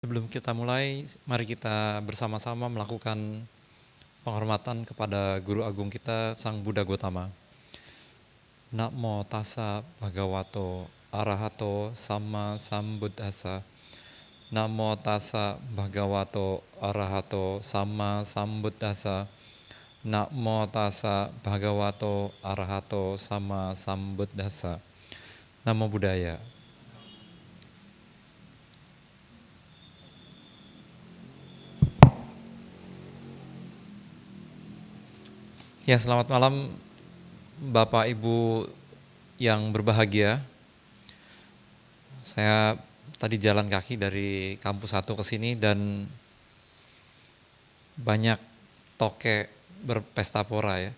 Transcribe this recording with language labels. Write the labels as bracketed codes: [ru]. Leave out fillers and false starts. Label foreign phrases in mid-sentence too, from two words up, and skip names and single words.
[id] Sebelum kita mulai, mari kita bersama-sama melakukan penghormatan kepada Guru Agung kita, Sang Buddha Gotama. [pi] Namo tassa bhagavato arahato sama sambuddhassa. Namo tassa bhagavato arahato sama sambuddhassa. Namo tassa bhagavato arahato sama sambuddhassa. Namo Buddhaya. [id] Ya, selamat malam Bapak Ibu yang berbahagia. Saya tadi jalan kaki dari kampus 1 ke sini dan banyak toke berpesta pora ya.